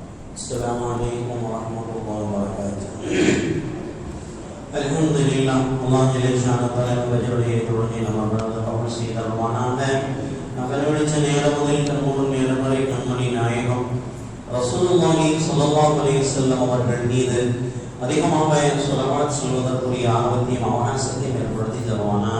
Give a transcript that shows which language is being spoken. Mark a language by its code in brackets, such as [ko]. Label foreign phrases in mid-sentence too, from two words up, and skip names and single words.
[ar] السلام عليكم ورحمة الله وبركاته. الحمد لله. الله جل شانه [ta] வஜருடைய தொழுகை நம்ம கபூல் செய்தருவானாக. நகரவெளிச்ச நேரம் முதல் கண்முழு நேரம் வரை கண்மணி நாயகம் ரசூலுல்லாஹி [ar] صلى الله عليه وسلم [ta] அவர்கள் மீது அதிகமாக ஸலவாத் சொல்வதற்குரிய ஆர்வத்தையும் அவகாசத்தையும் ஏற்படுத்தி தருவானாக.